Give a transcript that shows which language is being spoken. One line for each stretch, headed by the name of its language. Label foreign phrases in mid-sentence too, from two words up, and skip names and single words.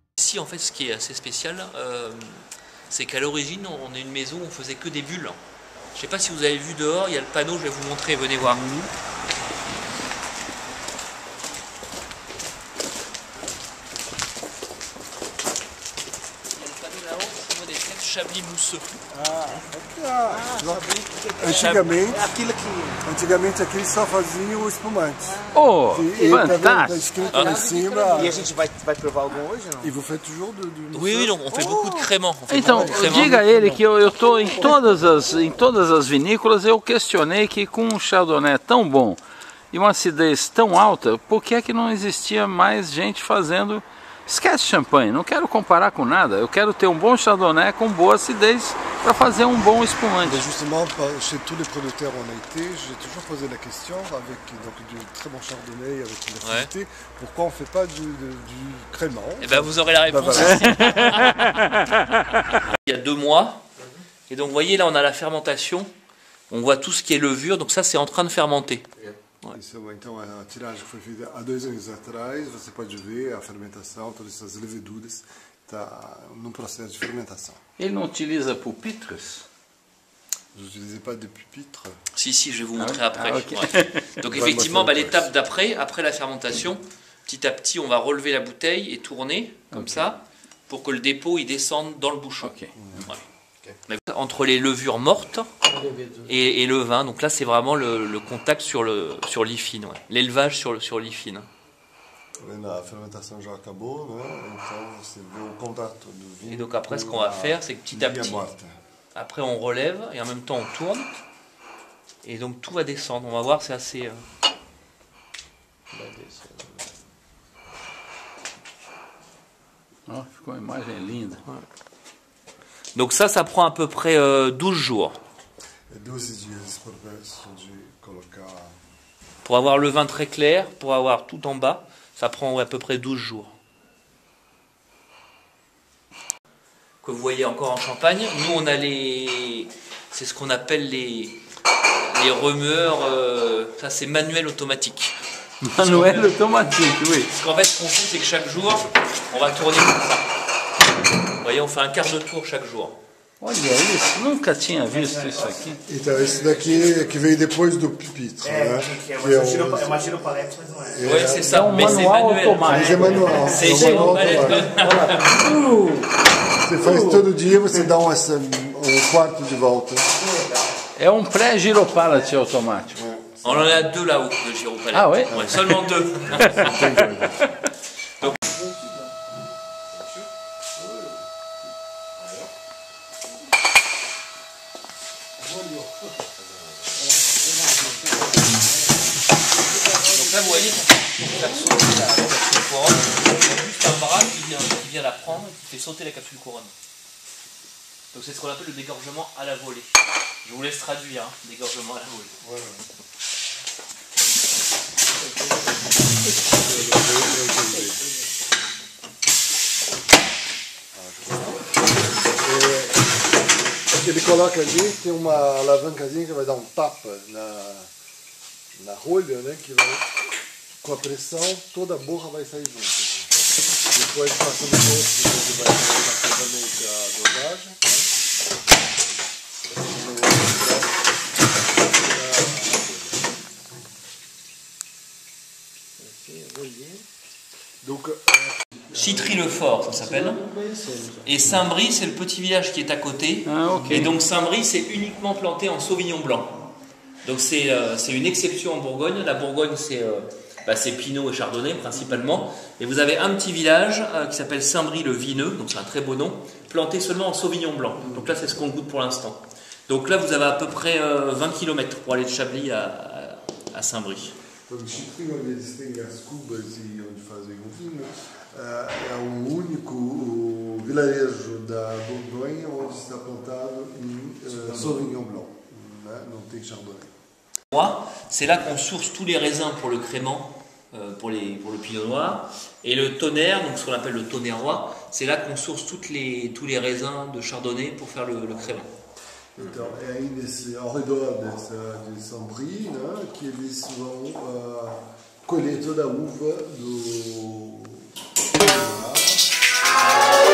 French: ici, en fait, ce qui est assez spécial, c'est qu'à l'origine, on est une maison où on faisait que des bulles. Je ne sais pas si vous avez vu dehors, il y a le panneau, je vais vous montrer, venez voir. Chablis mousseux.
Portuguese: Antigamente aqui só fazia o espumante. Oh, Tá fantástico! escrito lá em cima. E a gente vai provar algum hoje, não?
French: E vous faites toujours Oui, oui, on fait beaucoup de créments.
Portuguese: Então, diga a ele que eu estou em todas as vinícolas, eu questionei que com um Chardonnay tão bom e uma acidez tão alta, por que é que não existia mais gente fazendo... Esquece champanhe, não quero comparar com nada, eu quero ter um bom Chardonnay com boa acidez para fazer um bom espumante.
French: Mais justement, chez tous les producteurs où on a été, j'ai toujours posé la question, avec donc, du très bon Chardonnay, avec une acidité, pourquoi on ne fait pas du crément? Eh ben, vous aurez la réponse. Voilà. Il y a 2 mois, et donc vous voyez là on a la fermentation, on voit tout ce qui est levure, donc ça c'est en train de fermenter.
Portuguese: Isso, então, a tiragem que foi feita há 2 anos atrás, você pode ver a fermentação, todas essas leveduras, está num processo de fermentação. Ele não utiliza pupitres?
French: Je n'utilisais pas de pupitre. Si, je vais vous montrer après. okay. Ouais. Donc effectivement, l'étape d'après, après la fermentation, petit à petit, on va relever la bouteille et tourner, comme ça, pour que le dépôt il descende dans le bouchon. Okay. Ouais. Entre les levures mortes et le vin, donc là c'est vraiment le contact sur l'IFIN, l'élevage sur l'IFIN. La fermentation
Portuguese: já acabou, né? Então você vê o contato do vinho.
French: Et donc après ce qu'on va faire, c'est que petit à petit, après on relève et en même temps on tourne, et donc tout va descendre. On va voir, c'est assez...
Portuguese: Oh, ficou uma imagem linda.
French: Donc ça prend à peu près 12 jours.
Portuguese: 12 dias de colocar.
French: Pour avoir le vin très clair, pour avoir tout en bas, ça prend à peu près 12 jours. Que vous voyez encore en Champagne, nous on a c'est ce qu'on appelle les remueurs, ça c'est manuel automatique. Manuel automatique, oui. Parce qu'en fait ce qu'on fait c'est que chaque jour, on va tourner comme ça. Vous voyez, on fait un quart de tour chaque jour.
Portuguese: Olha isso, nunca tinha visto isso aqui. Então, esse daqui é que veio depois do pupitre, né? É uma giropalete, mas não é.
French: Oui, c'est ça,
Portuguese: É um
French: mais c'est
Portuguese: manual
French: manuel.
Portuguese: automático. Mas é manual.
French: C'est
Portuguese: é um manual
French: giropalette.
Portuguese: automático. Você faz todo dia, você dá um quarto de volta. É um pré-giropallet automático.
French: On en a 2 là-haut de giropalette. Ah ouais, seulement 2. Donc là vous voyez, pour faire sauter la capsule couronne, il y a juste un bras qui vient la prendre et qui fait sauter la capsule couronne. Donc c'est ce qu'on appelle le dégorgement à la volée. Je vous laisse traduire, hein, dégorgement à la volée. Ouais.
Portuguese: Ele coloca ali, tem uma alavancazinha que vai dar um tapa na rolha, né? Que vai, com a pressão, toda a borra vai sair junto. Depois passando o outro, ele vai colocar novamente a dosagem.
French: Donc, Chitry-le-Fort, ça s'appelle. Et Saint-Brie, c'est le petit village qui est à côté. Ah, okay. Et donc Saint-Brie, c'est uniquement planté en Sauvignon blanc. Donc c'est une exception en Bourgogne. La Bourgogne, c'est Pinot et Chardonnay principalement. Et vous avez un petit village qui s'appelle Saint-Brie-le-Vineux, donc c'est un très beau nom, planté seulement en Sauvignon blanc. Donc là, c'est ce qu'on goûte pour l'instant. Donc là, vous avez à peu près 20 km pour aller de Chablis à Saint-Brie.
Portuguese: Então, Chitry, onde eles têm as cubas e onde fazem o vinho, é o único vilarejo da Borgonha onde está plantado em Sauvignon Blanc, né? Não tem Chardonnay.
French: C'est là qu'on source tous les raisins pour le crément, pour le pinot noir. Et le tonnerre, donc ce qu'on appelle le tonnerrois, c'est là qu'on source tous les raisins de Chardonnay pour faire le crément.
Portuguese: Então, é aí ao redor de Saint-Brie, né, que eles vão colher toda a uva do